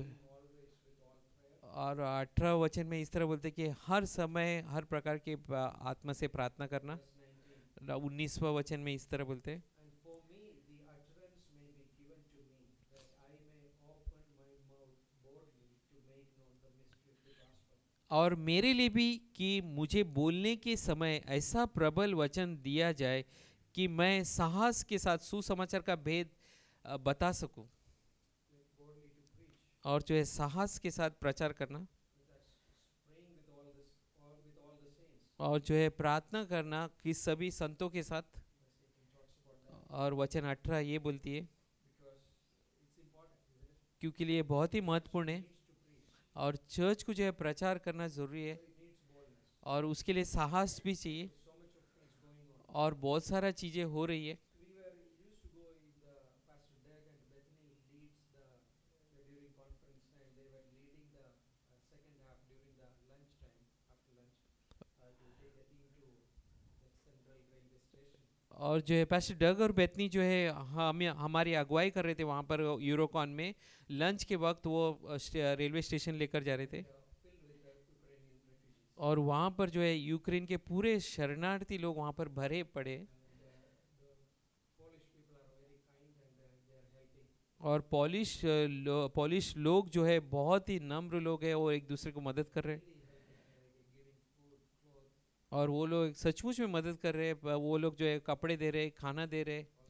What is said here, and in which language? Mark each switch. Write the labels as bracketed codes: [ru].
[en] Praying always with all prayer. [hi] और 18 वचन में इस तरह बोलते कि हर समय हर प्रकार के आत्मा से प्रार्थना करना। [en] Verse 19. [hi] 19वां वचन में इस तरह बोलते हैं, [en] And for me the utterance may be given to me, that I may open my mouth boldly to make known the mystery of the gospel. [hi] और मेरे लिए भी कि मुझे बोलने के समय ऐसा प्रबल वचन दिया जाए कि मैं साहस के साथ सुसमाचार का भेद बता सकूं, [en] Like boldly to preach. [hi] और जो है साहस के साथ प्रचार करना, [en] That's praying with all this, with all the saints. [hi] और जो है प्रार्थना करना कि सभी संतों के साथ। [en] Verse 18 talks about that [hi] और वचन 18 ये बोलती है [en] because it's important, isn't it? [hi] क्योंकि लिए बहुत ही महत्वपूर्ण है, [en] It needs to preach. [hi] और चर्च को जो है प्रचार करना ज़रूरी है, [en] So it needs boldness. [hi] और उसके लिए साहस भी चाहिए, [en] So much of things going on. [hi] और बहुत सारा चीज़ें हो रही है। [en] We were used to go in the Pastor Doug and Bethany leads the during conference time. They were leading the second half during the lunch time after lunch to take the team to the central railway station. [hi] और जो है pastor डग और Bethany जो है हमारी अगुवाई कर रहे थे वहाँ पर यूरोकॉन में, लंच के वक्त वो रेलवे स्टेशन लेकर जा रहे थे, [en] Filled with the Ukrainian refugees. [hi] और वहाँ पर जो है यूक्रेन के पूरे शरणार्थी लोग वहाँ पर भरे पड़े, [en] And the Polish people are very kind and they are helping. [hi] और पॉलिश लोग जो है बहुत ही नम्र लोग हैं और एक दूसरे को मदद कर रहे हैं और वो लोग सचमुच में मदद कर रहे हैं वो लोग जो है कपड़े दे रहे हैं खाना दे रहे हैं